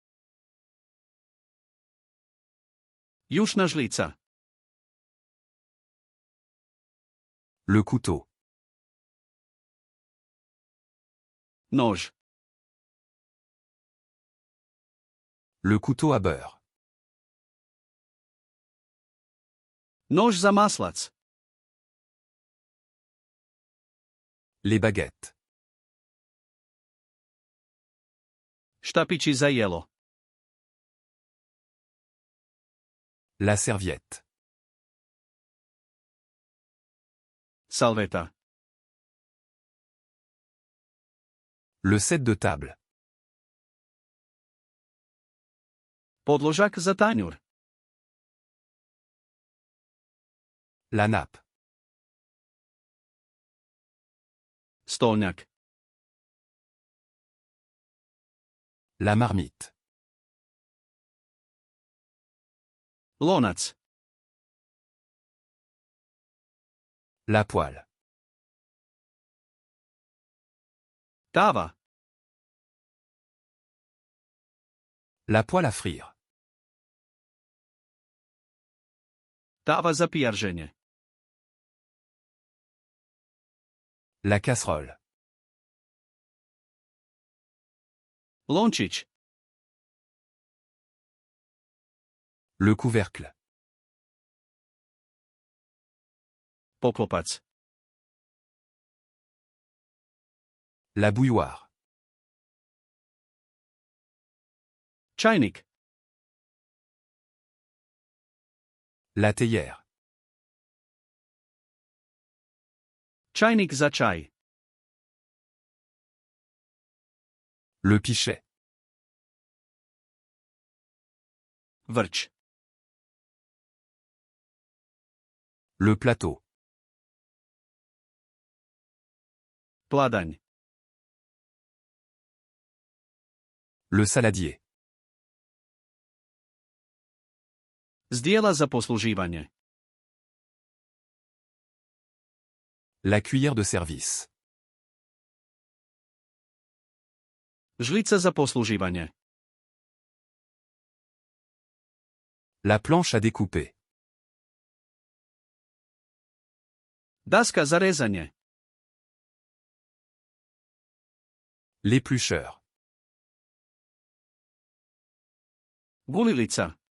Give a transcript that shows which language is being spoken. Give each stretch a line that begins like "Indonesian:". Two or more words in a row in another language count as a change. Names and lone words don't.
Croatian: Jušna žlica.
French: Le couteau.
Croatian: Nož.
French: Le couteau à beurre.
Croatian: Nož za maslac.
French: Les baguettes.
Croatian: Štapići za jelo.
French: La serviette.
Croatian: Salveta.
French: Le set de table.
Croatian: Podložak za tanjur.
French: La nappe.
Croatian: Stolnjak.
French: La marmite.
Croatian: Lonac.
French: La poêle.
Croatian: Tava.
French: La poêle à frire.
Croatian: Tava za pijarženje.
French: La casserole.
Croatian: Lončić.
French: Le couvercle.
Croatian: Poklopac.
French: La bouilloire.
Croatian: Čajnik.
French: La théière.
Croatian: Čajnik za čaj.
French: Le pichet.
Croatian: Vrč.
French: Le plateau.
Croatian: Pladanj.
French: Le saladier.
Croatian: Zdjela za posluživanje.
French: La cuillère de service.
Croatian: Žlica za posluživanje.
French: La planche à découper.
Croatian: Daska za rezanje.
French: L'éplucheur.
Croatian: Gulilica.